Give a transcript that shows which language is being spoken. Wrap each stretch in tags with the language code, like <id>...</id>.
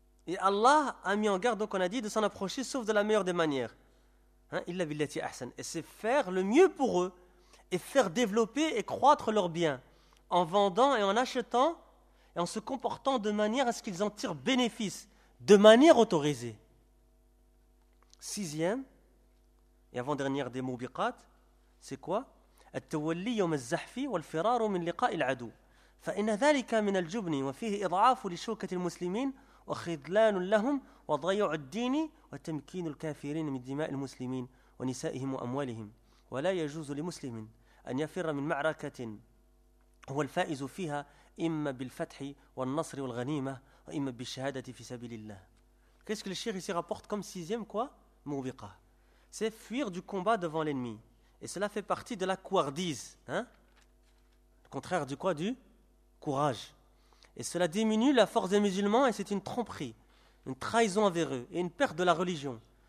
<fr>اي الله امي ان garde donc on a dit de s'en approcher sauf de la meilleure des manières hein</fr> <ar>illa billati ahsan</ar> <fr>et c'est faire le mieux pour eux et faire développer et croître leurs biens en vendant et en achetant et en se comportant de manière à ce qu'ils en tirent bénéfice, de manière autorisée. Sixième et avant-dernière des mots biqat, c'est quoi ?</fr> <ar>التولي يوم الزحف والفرار من لقاء العدو فإن ذلك من الجبن وفيه إضعاف لشوكة المسلمين وخذلان لهم وضيع الدين وتمكين الكافرين من دماء المسلمين ونسائهم وأموالهم ولا يجوز لمسلم أن يفر من معركة هو الفائز فيها إما بالفتح والنصر والغنيمة وإما بالشهادة في سبيل الله.</ar> <fr>Qu'est-ce que le cheikh ici rapporte comme sixième quoi? Moubiqa. C'est fuir du combat devant l'ennemi. Et cela fait partie de la couardise, hein ? Le contraire du quoi ? Du courage. Et cela diminue la force des musulmans et c'est une tromperie, une trahison envers eux et une perte de la religion.</fr>